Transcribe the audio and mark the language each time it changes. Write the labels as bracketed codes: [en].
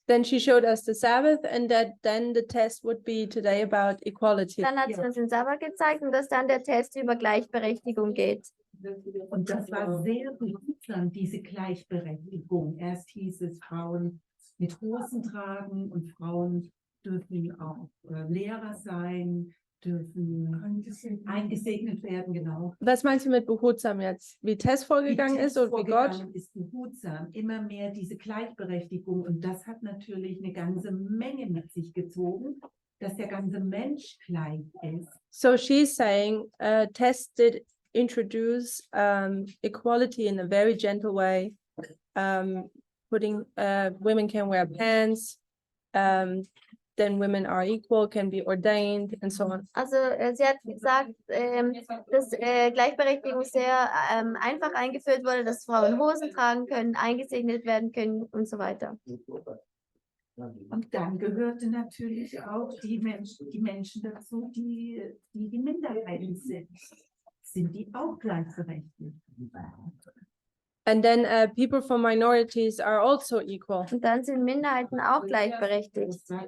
[en] Then she showed us the Sabbath, and that then the test would be today about equality. [de] Dann hat sie uns den Sabbat gezeigt und dass dann der Test über Gleichberechtigung geht. Und das war sehr behutsam, diese Gleichberechtigung. Erst hieß es, Frauen mit Hosen tragen und Frauen dürfen auch Lehrer sein, dürfen eingesegnet werden, genau. Was meinst du mit behutsam jetzt? Wie Tess vorgegangen ist und wie Gott? Ist behutsam, immer mehr diese Gleichberechtigung. Und das hat natürlich eine ganze Menge mit sich gezogen, dass der ganze Mensch gleich ist. [en] So she's saying Tess did introduce equality in a very gentle way, putting women can wear pants, then women are equal, can be ordained, and so on. [de] Also sie hat gesagt, dass Gleichberechtigung sehr einfach eingeführt wurde, dass Frauen Hosen tragen können, eingesegnet werden können und so weiter. Und dann gehörte natürlich auch die Menschen dazu, die Minderheiten sind. Sind die auch gleichberechtigt? [en] And then people from minorities are also equal. [de] Und dann sind Minderheiten auch gleichberechtigt.